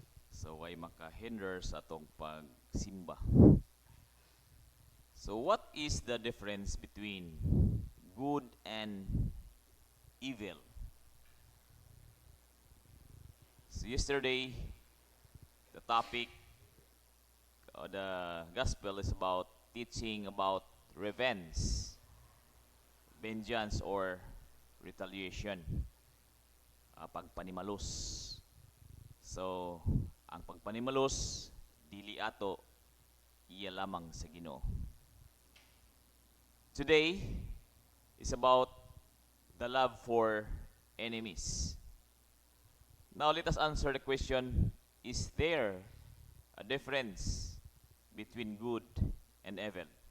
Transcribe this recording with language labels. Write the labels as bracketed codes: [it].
[ceb] So, ay makahinder sa atong pagsimba. [en] So, what is the difference between good and evil? So, yesterday, the topic the gospel is about teaching about revenge, vengeance, or retaliation, pagpanimalos. [ceb] So, ang pagpanimalos, dili ato, iya lamang sa Ginoo. [en] Today is about the love for enemies. Now, let us answer the question, is there a difference between good and evil?